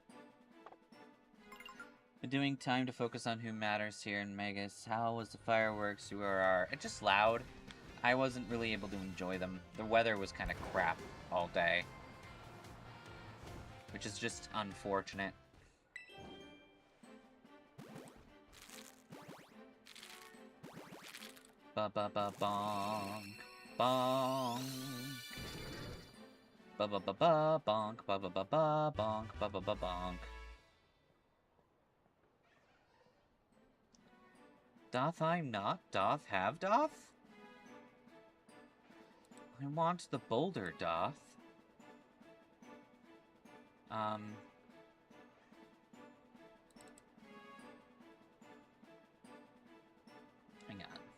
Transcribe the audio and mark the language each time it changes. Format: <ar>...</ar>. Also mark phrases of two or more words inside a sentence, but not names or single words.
<en>Been doing time to focus on who matters here in Magus. How was the fireworks? Who are... It's just loud. I wasn't really able to enjoy them. The weather was kind of crap all day. Which is just unfortunate. Ba-ba-ba-bonk. Bonk. Ba-ba-ba-ba-bonk. Ba-ba-ba-ba-bonk. Ba-ba-ba-bonk. Doth I not? Doth have doth? I want the boulder, doth. Hang on.</en>